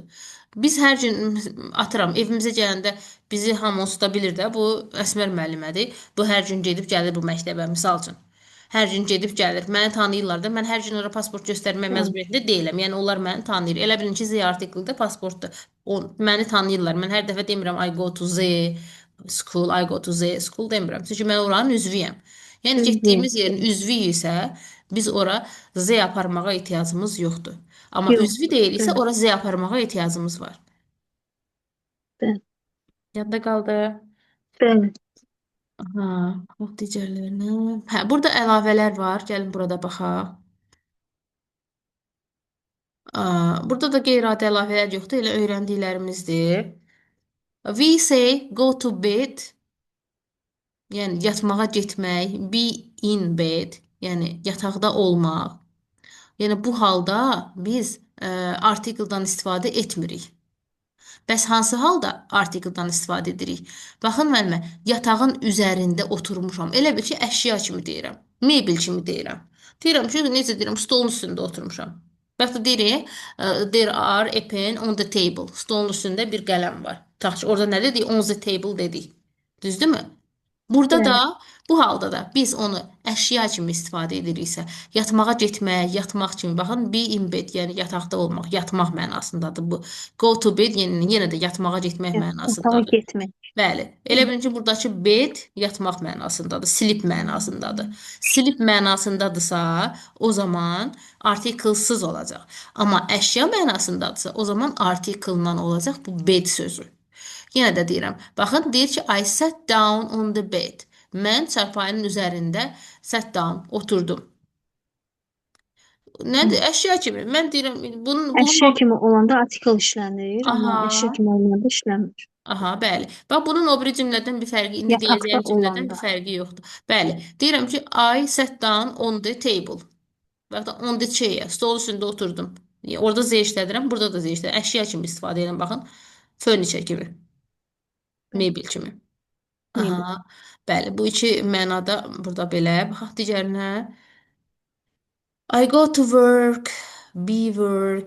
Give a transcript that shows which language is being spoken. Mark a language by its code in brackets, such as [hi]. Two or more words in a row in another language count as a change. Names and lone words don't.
[az] Biz hər gün atıram, evimizə gələndə bizi hamı onsuz da bilir də, bu Əsmər müəllimədir. Bu hər gün gedib gəlir bu məktəbə, misal üçün. Hər gün gedib gəlir. Məni tanıyırlar da. Mən hər gün ora pasport göstərmək Bəli. məcburiyyətində deyiləm. Yəni onlar məni tanıyır. Elə bilin ki, Z artiklı da pasportdur. O məni tanıyırlar. Mən hər dəfə demirəm [en] I go to Z school, I go to Z school [az] demirəm. Çünki mən oranın üzvüyəm. Yəni Üzvü. getdiyimiz yerin Bəli. üzvü isə biz ora Z aparmağa ehtiyacımız yoxdur. Amma üzvü Yoxdur. deyil isə Bəli. ora Z aparmağa ehtiyacımız var. Bəli. Yadda qaldı. Bəli. Aha, bax digərlərinə. Hə, burada əlavələr var. Gəlin burada baxaq. Burada da qeyri-adi əlavələr yoxdur. Elə öyrəndiklərimizdir. [en] We say go to bed, [az] yəni yatmağa getmək. [en] Be in bed, [az] yəni yataqda olmaq. Yəni bu halda biz artikeldən istifadə etmirik. Bəs hansı halda artikeldən istifadə edirik? Baxın müəllimə, yatağın üzərində oturmuşam. Elə bil ki, əşya kimi deyirəm. Mebel kimi deyirəm. Deyirəm ki, necə deyirəm, stolun üstündə oturmuşam. Və ya deyirik, [en] there are a pen on the table. [az] Stolun üstündə bir qələm var. Taxç, orada nə dedik? [en] On the table dedik. Düzdürmü? [az] Burada Bəli. da bu halda da biz onu əşya kimi istifadə ediriksə, yatmağa getmək, yatmaq kimi baxın, [en] be in bed, [az] yəni yataqda olmaq, yatmaq mənasındadır bu. [en] Go to bed, [az] yəni yenə də yatmağa getmək Otağa mənasındadır. getmək. Bəli. Elə bilin ki, buradakı bed yatmaq mənasındadır, sleep mənasındadır. Sleep mənasındadırsa, o zaman artiklsız olacaq. Amma əşya mənasındadırsa, o zaman artiklnan olacaq bu bed sözü. Yenə də deyirəm. Baxın, deyir ki, [en] I sat down on the bed. [az] Mən çarpayının üzərində [en] sat down, [az] oturdum. Hı. Nədir? Əşya kimi. Mən deyirəm, bunun Əşya kimi olanda artikel işlənir, amma əşya aha, kimi olmayanda işləmir. aha, bəli. Bax bunun o biri cümlədən bir fərqi, indi Yataqda deyəcəyim cümlədən bir olanda. fərqi yoxdur. Bəli. Deyirəm ki, [en] I sat down on the table. [az] Və ya da [en] on the chair. [az] Stol üstündə oturdum. Orada Z işlədirəm, burada da Z işlədirəm. Əşya kimi istifadə edirəm, baxın. Furniture kimi, Bəli. mebel kimi. Mebel. Aha, bəli, bu iki mənada burada belə. Baxaq digərinə. [en] I go to work, be work.